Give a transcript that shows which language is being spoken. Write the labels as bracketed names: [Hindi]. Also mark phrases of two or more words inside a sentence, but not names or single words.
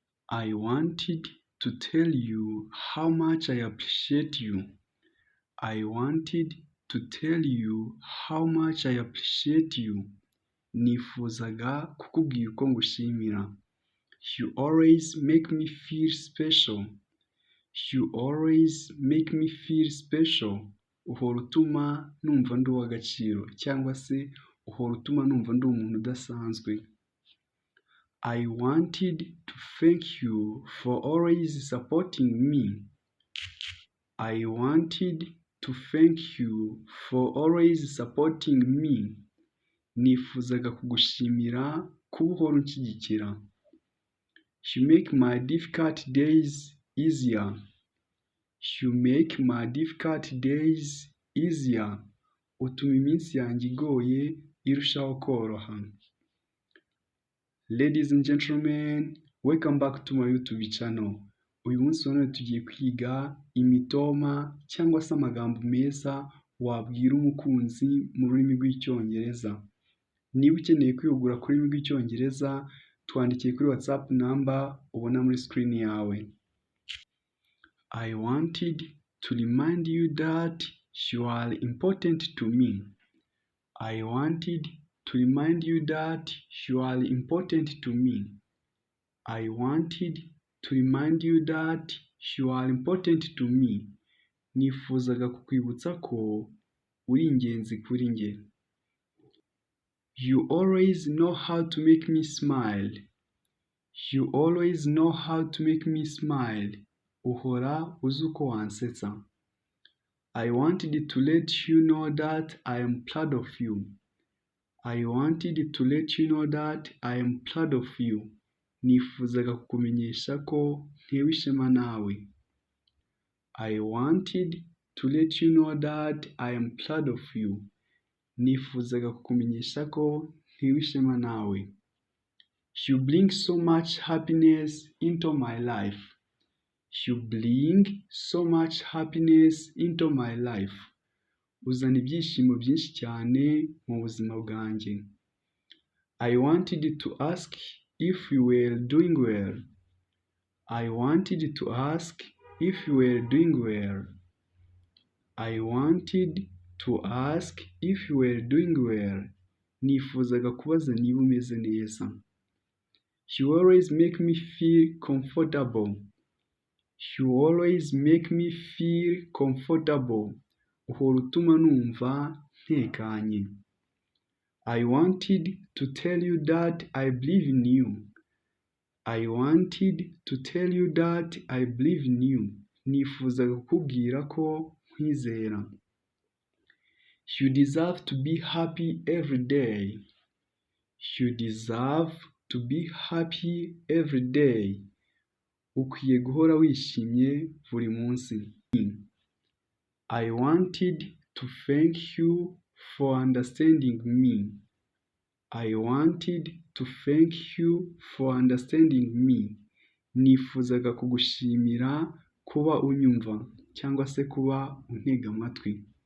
[English] I wanted to tell you how much I appreciate you. I wanted to tell you how much I appreciate you. [Kinyarwanda] Nifuzaga kukubwira uko ngushimira. [English] You always make me feel special. You always make me feel special. [Kinyarwanda] Uhora utuma numva ndi uw'agaciro cyangwa se uhora utuma numva ndi umuntu udasanzwe. [English] I wanted to thank you for always supporting me. I wanted to thank you for always supporting me. [Kinyarwanda] Nifuzaga kugushimira kuba uhora unshyigikira. [English] You make my difficult days easier. You make my difficult days easier. [Kinyarwanda] Utuma iminsi yanjye igoye irushaho koroha. [English] Ladies and gentlemen, welcome back to my YouTube channel. [Kinyarwanda] Uyu munsi wa none tugiye kwiga imitoma cyangwa se amagambo meza wabwira umukunzi mu rurimi rw'icyongereza. Niba ukeneye kwihugura ku rurimi rw'icyongereza, twandikiye kuri WhatsApp number ubona muri screen yawe. [English] I wanted to remind you that you are important to me. I wanted to remind you that you are important to me. I wanted to remind you that you are important to me. [Kinyarwanda] Nifuzaga kukwibutsa ko uri ingenzi kuri njye. [English] You always know how to make me smile. You always know how to make me smile. [Kinyarwanda] Uhora uzi uko wansetsa. [English] I wanted to let you know that I am proud of you. I wanted to let you know that I am proud of you. [Kinyarwanda] Nifuzaga kukumenyesha ko ntewe ishema nawe. [English] I wanted to let you know that I am proud of you. [Kinyarwanda] Nifuzaga kukumenyesha ko ntewe ishema nawe. [English] You bring so much happiness into my life. You bring so much happiness into my life. [Kinyarwanda] Uzana ibyishimo byinshi cyane mu buzima bwanjye. [English] I wanted to ask if you were doing well. I wanted to ask if you were doing well. I wanted to ask if you were doing well. [Kinyarwanda] Nifuzaga kubaza niba umeze neza. [English] You always make me feel comfortable. You always make me feel comfortable. [Kinyarwanda] Uhora utuma numva ntekanye. [English] I wanted to tell you that I believe in you. I wanted to tell you that I believe in you. [Kinyarwanda] Nifuzaga kukubwira ko nkwizera. [English] You deserve to be happy every day. You deserve to be happy every day. [Kinyarwanda] Ukwiye guhora wishimye buri munsi. [English] I wanted to thank you for understanding me. I wanted to thank you for understanding me. [Kinyarwanda] Nifuzaga kugushimira kuba unyumva cyangwa se kuba untega amatwi.